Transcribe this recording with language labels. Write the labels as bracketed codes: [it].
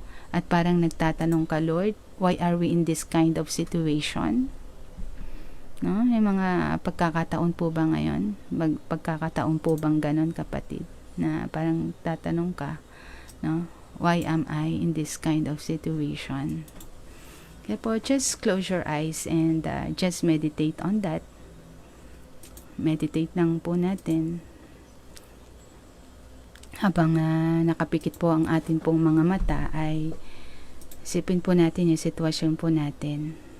[tl] At parang nagtatanong ka, [en] Lord, why are we in this kind of situation? [tl] No? May mga pagkakataon po ba ngayon? Pagkakataon po bang ganon, kapatid? Na parang tatanong ka, no? [en] Why am I in this kind of situation? [tl] Kaya po, [en] just close your eyes and just meditate on that. [tl] Meditate lang po natin. Habang nakapikit po ang atin pong mga mata, ay isipin po natin yung sitwasyon po natin.